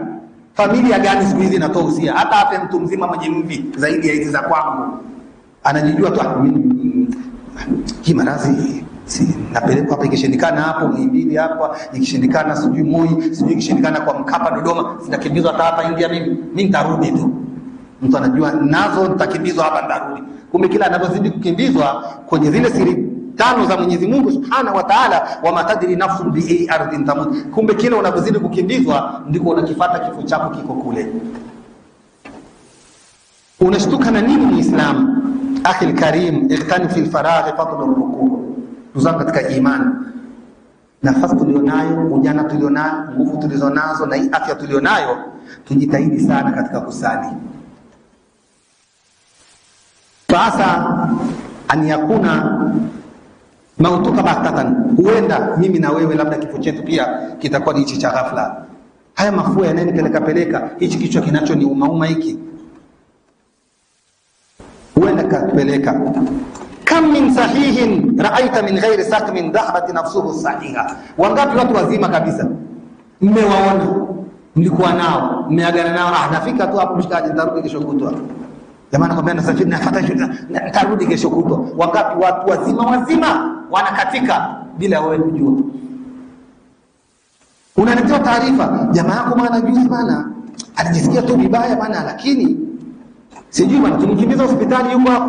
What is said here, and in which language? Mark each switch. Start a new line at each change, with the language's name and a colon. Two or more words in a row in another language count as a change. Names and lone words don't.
Swahili: Familia gani siku hizi inatoa usia? Hata ape mtu mzima mwenye mvi zaidi ya hizi za kwangu, anajijua tu hii maradhi napelekwa hapa, ikishindikana hapo Muhimbili hapa, ikishindikana sijui Moi, sijui ikishindikana kwa Mkapa Dodoma, sitakimbizwa hata hapa India, mimi nitarudi tu. Mtu anajua nazo nitakimbizwa hapa nitarudi. Kumbe kila anapozidi kukimbizwa kwenye zile siri tano za Mwenyezi Mungu
Arabic: سبحانه وتعالى, وما تدري نفس بأي أرض تموت,
Swahili: kumbe kila unapozidi kukimbizwa ndiko unakifuata kifo chako kiko kule. Unashtuka na nini Muislamu?
Arabic: أخي الكريم اغتنم في الفراغ فضل الركوع'.
Swahili: Tuzanga katika imani, nafasi tulionayo, ujana tulionayo, nguvu tulizonazo na afya tulionayo, tujitahidi sana katika kusali. Sasa
Arabic: أن يكون موتك بغتة,
Swahili: huenda mimi na wewe labda kifo chetu pia kitakuwa ni hichi cha ghafla. Haya mafua yananipeleka hichi kichwa kinacho ni umauma hiki, huenda katupeleka.
Arabic: كم من صحيح رأيت من غير سقم ذهبت نفسه صحيحة.
Swahili: Wangapi watu wazima kabisa mmewaona, mlikuwa nao, mmeagana nao, nafika tu hapo mshikaji, nitarudi kesho kutwa. Jamaa nakwambia nasafiri nafuata nitarudi kesho kutwa. Wangapi watu wazima wanakatika bila wewe kujua. Unaletea taarifa, jamaa yako maana juzi bana alijisikia tu vibaya bana, lakini sijui bana tumkimbiza hospitali yuko hapo.